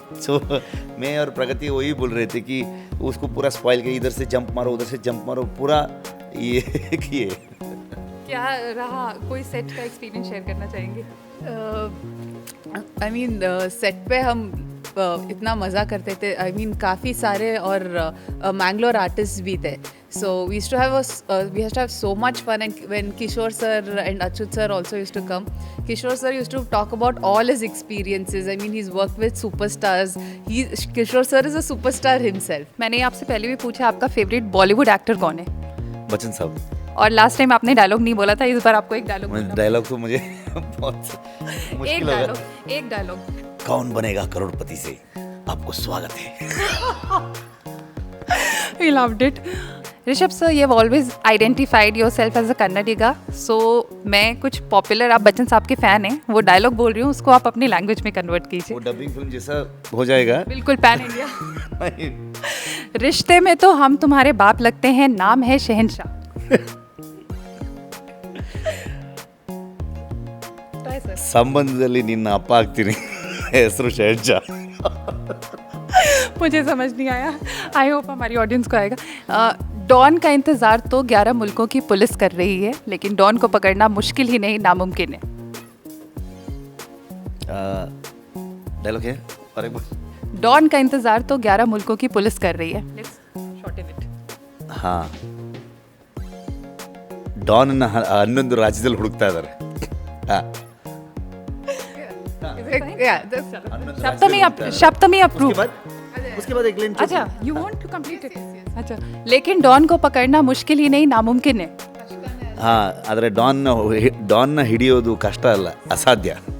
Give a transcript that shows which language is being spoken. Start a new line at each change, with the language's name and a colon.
Hindi: सो मैं और प्रगति वही बोल रहे थे कि उसको पूरा स्पॉइल किया, इधर से जंप मारो, उधर से जंप मारो, पूरा ये किए. क्या रहा, कोई सेट का एक्सपीरियंस शेयर करना चाहेंगे?
English: I mean
Hindi: सेट पे हम इतना मज़ा करते थे.
English: I mean
Hindi: काफ़ी सारे और मैंगलोर आर्टिस्ट भी थे.
English: So we used to have so much fun, and when Kishore sir and Achut sir also used to come, Kishore sir used to talk about all his experiences. I mean, he's worked with superstars. Kishore sir is a superstar himself.
Hindi: मैंने आपसे पहले भी पूछा आपका favourite Bollywood actor कौन है? बच्चन साहब. और लास्ट टाइम आपने डायलॉग नहीं बोला था, इस बार आपको एक डायलॉग. डायलॉग तो मुझे बहुत मुश्किल होगा. एक डायलॉग. कौन बनेगा करोड़पति से, आपको स्वागत है.
English: He loved it. Rishabh sir, you have always identified yourself as a Kannadiga.
Hindi: So मैं कुछ पॉपुलर, आप बच्चन साहब के फ़ैन हैं, वो डायलॉग बोल रही हूँ, उसको आप अपनी लैंग्वेज में कन्वर्ट कीजिए. वो डबिंग फिल्म जैसा हो जाएगा. बिल्कुल पैन इंडिया. रिश्ते में तो हम तुम्हारे बाप लगते हैं, नाम है शहनशाह.
Kannada: ಸಂಬಂಧದಲ್ಲಿ ನಿನ್ನ ಅಪ್ಪ ಆಗ್ತೀನಿ, ಹೆಸರು ಶಹಜಾ.
Hindi: मुझे समझ नहीं आया.
English: I hope
Hindi: हमारी ऑडियंस को आएगा. डॉन का इंतज़ार तो 11 मुल्कों की पुलिस कर रही है, लेकिन डॉन को पकड़ना मुश्किल ही नहीं, नामुमकिन है. डायलॉग है और एक बार डॉन का इंतजार तो 11 मुल्कों की पुलिस कर रही है.
English: Let's shorten it.
Kannada: ಹಾಂ ಡಾನ್ನ 11 ರಾಜ್ಯದಲ್ಲಿ ಹುಡುಕ್ತಾ ಇದ್ದಾರೆ. ಹಾಂ
English: Yeah, that's
Hindi: सप्तमी अप्रूव. उसके बाद एक लाइन अच्छा,
English: you want to complete it?
Hindi: अच्छा, लेकिन डॉन को पकड़ना मुश्किल ही नहीं नामुमकिन है.
Kannada: ಹಾಂ ಆದರೆ ಡಾನ್ನ ಹಿಡಿಯೋದು ಕಷ್ಟ ಅಲ್ಲ, ಅಸಾಧ್ಯ.